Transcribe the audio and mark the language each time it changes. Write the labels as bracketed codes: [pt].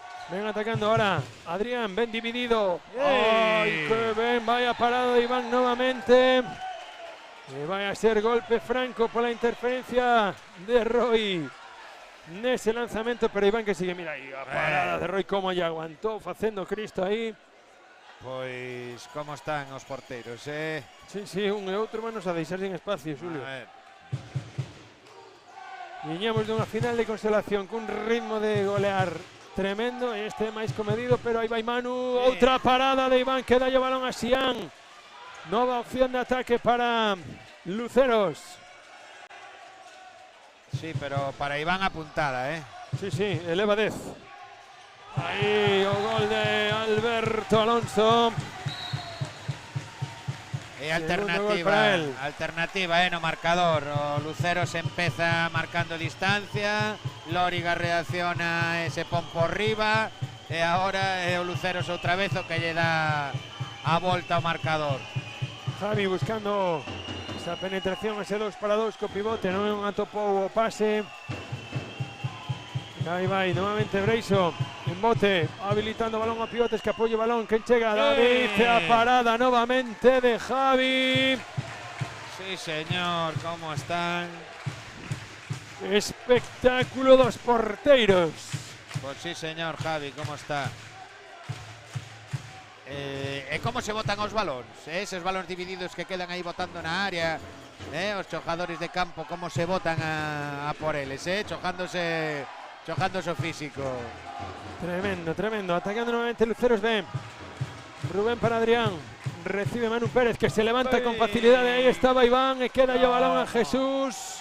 [gl] Ven atacando ahora Adrián, ven dividido. ¡Ay, qué ven! [es] Vaya parado de Iván nuevamente. Y vaya a ser golpe franco por la interferencia de Roy. [gl] Nese lanzamento, pero Iván que sigue, mira aí, a parada de Roy, como ya aguantó, facendo Cristo aí. Pois, como están os porteiros, Sí, un e outro manos a deixar sin espacio, Xulio. Viñamos dunha final de consolación cun ritmo de golear tremendo, e este é máis comedido, pero aí vai Manu, outra parada de Iván que dá o balón a Xián. Nova opción de ataque para Luceros. Sí, pero para Iván apuntada, Sí, eleva 10. Aí o gol de Alberto Alonso. E Segundo alternativa no marcador. O Luceros empeza marcando distancia, Lóriga reacciona e se pon por riba, e agora é o Luceros outra vez o que lle dá a volta ao marcador. Javi buscando esa penetración, ese 2 para 2 co pivote, non atopou o pase. Aí vai, novamente Breiso, en bote, habilitando balón a pivotes, que apoye balón, quen chega, David, a parada novamente de Javi. Sí, señor, como están. Espectáculo dos porteiros. Pues sí, señor, Javi, como está. E como se botan os balóns, eses balóns divididos que quedan aí botando na área, os xogadores de campo, como se botan a por eles, chojándose o físico. Tremendo, atacando nuevamente Luceros B. Rubén para Adrián, recibe Manu Pérez, [es] que se levanta con facilidad, ahí estaba Iván, [gl] e queda o balón a Jesús.